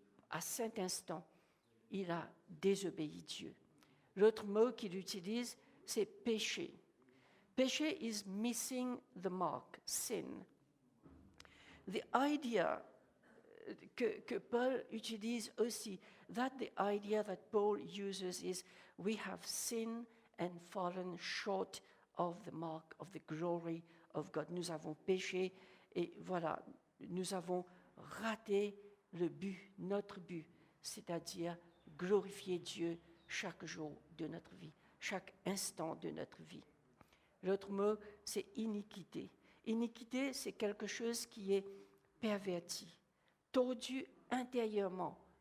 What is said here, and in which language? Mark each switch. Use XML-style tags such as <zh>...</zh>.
<fr>À cet instant, il a désobéi Dieu. L'autre mot qu'il utilise, c'est péché.</fr> <en>Péché is missing the mark, sin. The idea</en> <fr>que Paul utilise aussi,</fr> <en>the idea that Paul uses is we have sinned and fallen short of the mark of the glory of God.</en> <fr>Nous avons péché et voilà, nous avons raté le but, notre but, c'est-à-dire glorifier Dieu chaque jour de notre vie, chaque instant de notre vie. L'autre mot, c'est iniquité. Iniquité, c'est quelque chose qui est perverti, tordu intérieurement.</fr>